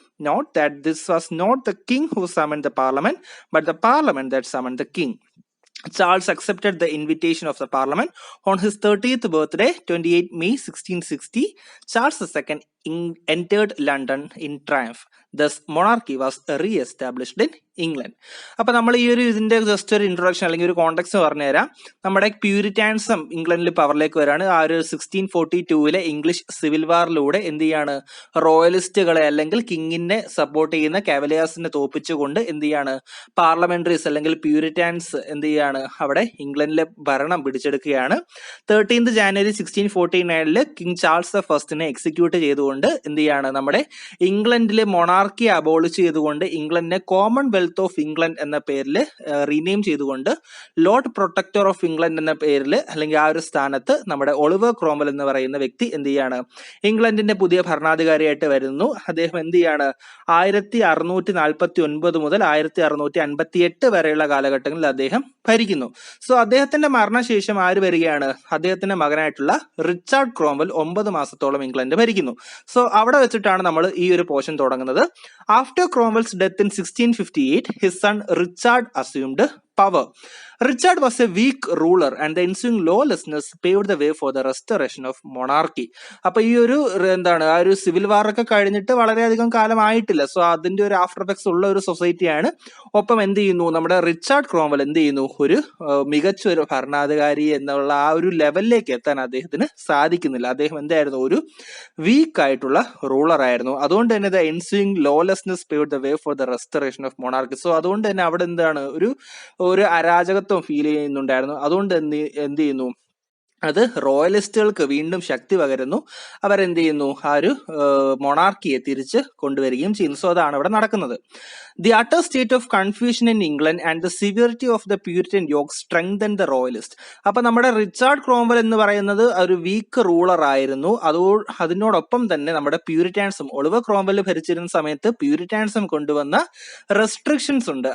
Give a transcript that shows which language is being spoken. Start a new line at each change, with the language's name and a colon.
English: Note that this was not the king who summoned the Parliament, but the Parliament that summoned the king. Charles accepted the invitation of the Parliament. On his 30th birthday, 28 May 1660, Charles II entered London in triumph. Thus, monarchy was re-established in England.
Malayalam: അപ്പോൾ നമ്മൾ ഈ ഒരു ഇതിന്റെ just ഒരു introduction അല്ലെങ്കിൽ ഒരു context പറഞ്ഞുതരാം. നമ്മുടെ പ്യൂരിറ്റാനിസം ഇംഗ്ലണ്ടിൽ പവറിലേക്ക് വരാണ്. ആ ഒരു 1642 ഇംഗ്ലീഷ് സിവിൽ വാറിലൂടെ എന്ത് ചെയ്യാണ്, റോയലിസ്റ്റുകളെ അല്ലെങ്കിൽ കിങ്ങിനെ സപ്പോർട്ട് ചെയ്യുന്ന കാവലിയേഴ്സിനെ തോപ്പിച്ചുകൊണ്ട് എന്ത് ചെയ്യാണ്, പാർലമെന്ററീസ് അല്ലെങ്കിൽ പ്യൂരിറ്റാൻസ് എന്ത് ചെയ്യാണ്, അവിടെ ഇംഗ്ലണ്ടിലെ ഭരണം പിടിച്ചെടുക്കുകയാണ്. 13 ജാനുവരി 1649 കിങ് ചാൾസ് ഫസ്റ്റിനെ എക്സിക്യൂട്ട് ചെയ്തുകൊണ്ട് എന്ത് ചെയ്യാണ്, നമ്മുടെ ഇംഗ്ലണ്ടിലെ മൊണാർക്കി അബോളിഷ് ചെയ്തുകൊണ്ട് ഇംഗ്ലണ്ടിനെ കോമൺവെൽത്ത് ഓഫ് ഇംഗ്ലണ്ട് എന്ന പേരിൽ റീനെയിം ചെയ്തുകൊണ്ട് ലോർഡ് പ്രൊട്ടക്ടർ ഓഫ് ഇംഗ്ലണ്ട് എന്ന പേരിൽ അല്ലെങ്കിൽ ആ ഒരു സ്ഥാനത്ത് നമ്മുടെ ഒളിവർ ക്രോംവെൽ എന്ന് പറയുന്ന വ്യക്തി എന്ത് ചെയ്യാണ്, ഇംഗ്ലണ്ടിന്റെ പുതിയ ഭരണാധികാരിയായിട്ട് വരുന്നു. അദ്ദേഹം എന്ത് ചെയ്യാണ്, 1649 മുതൽ 1658 വരെയുള്ള കാലഘട്ടങ്ങളിൽ അദ്ദേഹം ഭരിക്കുന്നു. അദ്ദേഹത്തിന്റെ മരണശേഷം ആര് വരികയാണ്, അദ്ദേഹത്തിന്റെ മകനായിട്ടുള്ള റിച്ചാർഡ് ക്രോംവെൽ 9 മാസത്തോളം ഇംഗ്ലണ്ട് ഭരിക്കുന്നു. അവിടെ വെച്ചിട്ടാണ് നമ്മൾ ഈ ഒരു പോർഷൻ തുടങ്ങുന്നത്.
English: After Cromwell's death in 1658, his son Richard assumed power. Richard was a weak ruler and the ensuing lawlessness paved the way for the restoration of monarchy.
Malayalam: അപ്പൊ ഈ ഒരു എന്താണ്, ആ ഒരു സിവിൽ വാർ ഒക്കെ കഴിഞ്ഞിട്ട് വളരെയധികം കാലമായിട്ടില്ല. അതിന്റെ ഒരു ആഫ്റ്റർ എഫക്ട്സ് ഉള്ള ഒരു സൊസൈറ്റിയാണ്. ഒപ്പം എന്ത് ചെയ്യുന്നു, നമ്മുടെ റിച്ചാർഡ് ക്രോംവെൽ എന്ത് ചെയ്യുന്നു, ഒരു മികച്ച ഒരു ഭരണാധികാരി എന്നുള്ള ആ ഒരു ലെവലിലേക്ക് എത്താൻ അദ്ദേഹത്തിന് സാധിക്കുന്നില്ല. അദ്ദേഹം എന്തായിരുന്നു, ഒരു വീക്ക് ആയിട്ടുള്ള റൂളർ ആയിരുന്നു. അതുകൊണ്ട് തന്നെ
English: The ensuing lawlessness paved the way for the restoration of monarchy.
Malayalam: അതുകൊണ്ട് തന്നെ അവിടെ എന്താണ്, ഒരു അരാജകത്വം ഫീൽ ചെയ്യുന്നുണ്ടായിരുന്നു. അതുകൊണ്ട് എന്ത് ചെയ്യുന്നു, അത് റോയലിസ്റ്റുകൾക്ക് വീണ്ടും ശക്തി പകരുന്നു. അവരെന്ത് ചെയ്യുന്നു, ആ ഒരു മൊണാർക്കിയെ തിരിച്ച് കൊണ്ടുവരികയും ചെയ്യുന്നു. അതാണ് ഇവിടെ നടക്കുന്നത്.
English: The utter state of confusion in England and the severity of the Puritan yoke strengthened the royalist.
Malayalam: അപ്പൊ നമ്മുടെ റിച്ചാർഡ് ക്രോംവെൽ എന്ന് പറയുന്നത് ഒരു വീക്ക് റൂളർ ആയിരുന്നു. അതിനോടൊപ്പം തന്നെ നമ്മുടെ പ്യൂരിറ്റാൻസും, ഒളിവർ ക്രോംവെൽ ഭരിച്ചിരുന്ന സമയത്ത് പ്യൂരിറ്റാൻസും കൊണ്ടുവന്ന റെസ്ട്രിക്ഷൻസ് ഉണ്ട്.